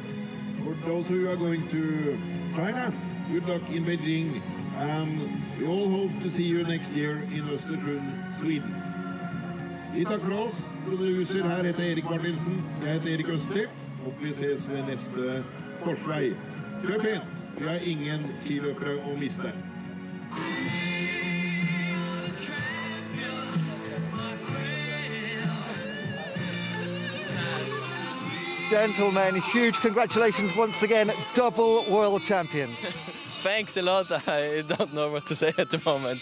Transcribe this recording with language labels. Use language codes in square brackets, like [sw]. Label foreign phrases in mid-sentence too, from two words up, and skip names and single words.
[en] For those of you who are going to China, good luck in Beijing. And we all hope to see you next year in Östersund, Sweden. [no] Vi takker for oss. Producer her heter Erik Martinsen. Jeg heter Erik Østli. Håper vi ses ved neste korsvei. Kjør pent. Vi har ingen skiløpere å miste. [en] Gentlemen, huge congratulations once again, double world champions. Thanks a lot. I don't know what to say at the moment.